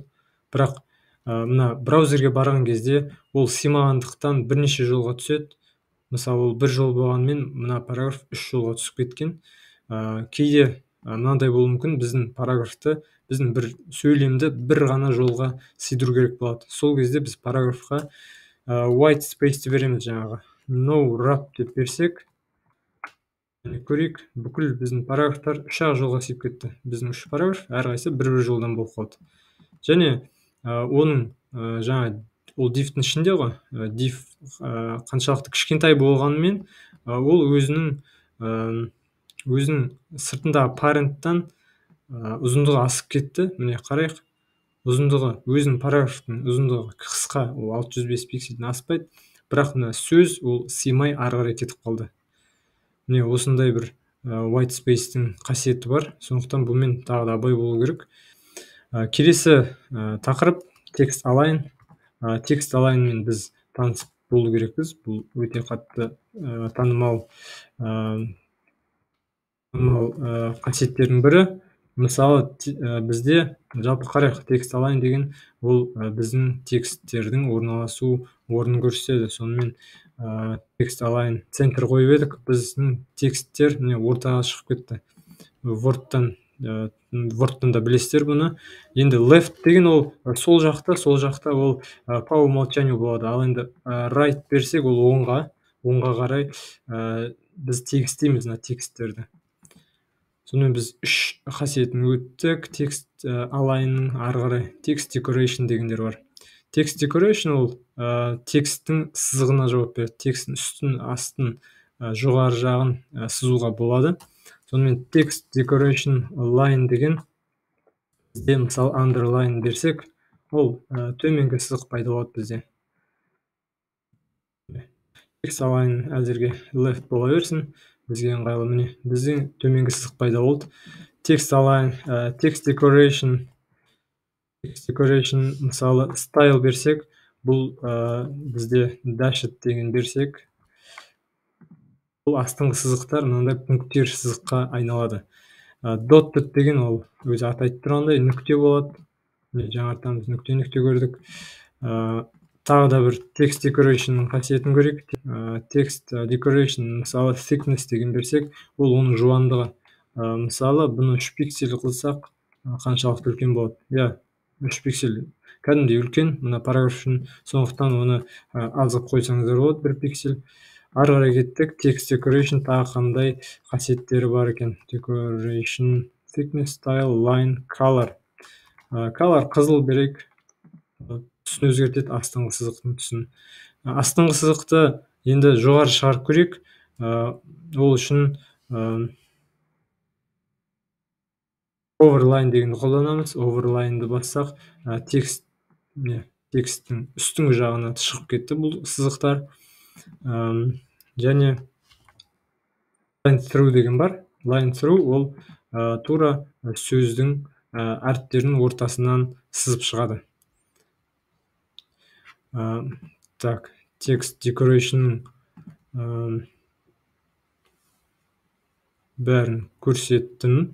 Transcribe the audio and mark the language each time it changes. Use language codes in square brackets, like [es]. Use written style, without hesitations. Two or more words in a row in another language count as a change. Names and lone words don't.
[kk] Бірақ мына браузерге барған кезде ол симағандықтан бірнеше жолға түседі. Мысалы, ол бір жол болғанмен, мына параграф 3 жолға түсіп кеткен. Кейде мынандай болуы мүмкін, біздің параграфты, біздің бір сөйлемді бір ғана жолға сыйдыру керек болады. Сол кезде біз параграфқа [en] white space [kk] береміз жаңағы. [en] No wrap [kk] деп берсек, көрейік, бүкіл біздің параграфтар 3 жолға сыйып кетті. Біздің 3 параграф әрқайсысы бір жолдан болып қалды. Және оның жаңа ол div-тің ішінде ғой, div қаншалықты кішкентай болғанымен, ол өзінің сыртындағы паренттан ұзындығы асып кетті. Міне қарайық, ұзындығы, өзінің параграфтың ұзындығы қысқа, ол 605 пиксельден аспайды, бірақ мына сөз ол сыймай ары қарай кетіп қалды. Міне осындай бір [en] white space- [kk] тің қасиеті бар, сондықтан бұмен тағы да абай болу керек. Келесі тақырып [en] text align. Text align- [kk] мен біз танысып болу керекпіз. Бұл өте қатты танымал қасиеттердің бірі. Мысалы, бізде жалпы қарайық, [en] text align [kk] деген ол біздің тексттердің орналасу орнын көрсетеді. Сонымен [en] text align [kk] центр қойып едік, біздің тексттер міне ортаға шығып кетті. Word'тан да білесіздер бұны. Енді left деген ол сол жақта ол [ru] по умолчанию [kk] болады. Ал енді right берсек, ол оңға қарай біз тегістейміз мына тексттерді. Сонымен біз 3 қасиетін өттік. [en] Text align [kk] ары қарай [en] text decoration [kk] дегендер бар. [en] Text decoration [kk] ол тексттің сызығына жауап береді. Тексттің үстін, астын, жоғары жағын сызуға болады. Сонымен [en] text decoration line [kk] деген бізде мысалы underline берсек, ол төменгі сызық пайда болады бізде. [en] Text align [kk] әзірге left бола берсін, бізге ыңғайлы. Міне біздің төменгі сызық пайда болды. [en] Text align, text decoration [kk] мысалы style берсек, бұл бізде dashed деген берсек, бұл астыңғы сызықтар мынандай пункттер сызыққа айналады. Dotted деген ол өзі аты айтып тұрғандай нүкте болады. Жаңартамыз, нүкте көрдік. Тағы да бір [en] text decoration [kk] қасиетін көрейік. [en] Text decoration [kk] мысалы thickness деген берсек, ол оның жуандығы. Мысалы бұны 3 пиксель қылсақ, қаншалықты үлкен болады? 3 пиксель кәдімгідей үлкен, мына параграф үшін, сондықтан оны азып қойсаңыздар болады, 1 пиксель. Ары қарай кеттік. [en] Text decoration [kk] тағы қандай қасиеттері бар екен? [en] Decoration, thickness, style, line, color. [kk] Color қызыл берейік. Түсін өзгертеді, астыңғы сызықтың түсін. Астыңғы сызықты енді жоғары шығарып көрейік. Ол үшін overline дегенді қолданамыз. Overline'ды бассақ, текст тексттің үстіңгі жағына шығып кетті бұл сызықтар. Және [en] line through [kk] деген бар. [en] Line through [kk] ол тура сөздің әріптерінің ортасынан сызып шығады. Так, текст decoration бәрін көрсеттім.